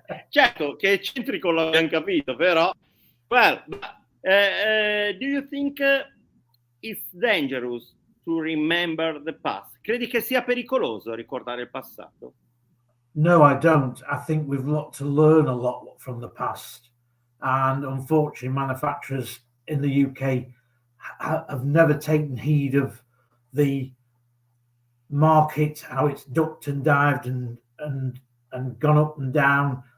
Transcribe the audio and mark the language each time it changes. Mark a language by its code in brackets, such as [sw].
[it] Certo, che eccentrico l'abbiamo capito, però. [en] Well, do you think it's dangerous to remember the past? [it] Credi che sia pericoloso ricordare il passato? [en] No, I don't. I think we've got to learn a lot from the past. And unfortunately, manufacturers in the UK have never taken heed of the market, how it's ducked and dived and gone up and down.